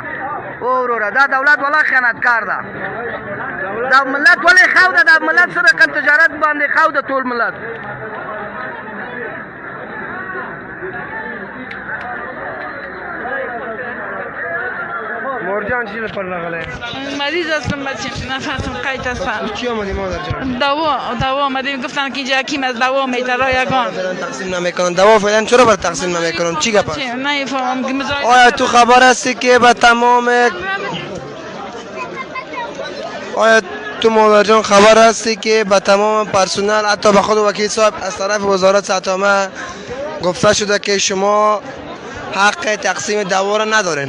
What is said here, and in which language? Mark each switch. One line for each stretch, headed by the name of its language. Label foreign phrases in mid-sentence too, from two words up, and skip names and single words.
Pashto: او وروره دا دولت والا خیانتګار ده. دا ملت ولې خاو ده، دا ملت سره کم تجارت باندې خاو ده ټول ملت. مورجان چی لپاره راغلی؟
Persian: مریض هستم بچه، نفسم قیت هستم. چی آمدی مادر جان؟ دوا آمدیم، گفتن که اینجا حکیم از دوا میده رایگان. فعلا تقسیم نمیکنن دوا، فعلا چرا بر تقسیم نمیکنن؟ چی گپ است؟ نمیفهمم. آیا تو خبر هستی که به تمام مادر جان خبر هستی که به تمام پرسنل حتی به خود وکیل صاحب از طرف وزارت صحت عامه گفته شده که شما حق تقسیم دوا را ندارین؟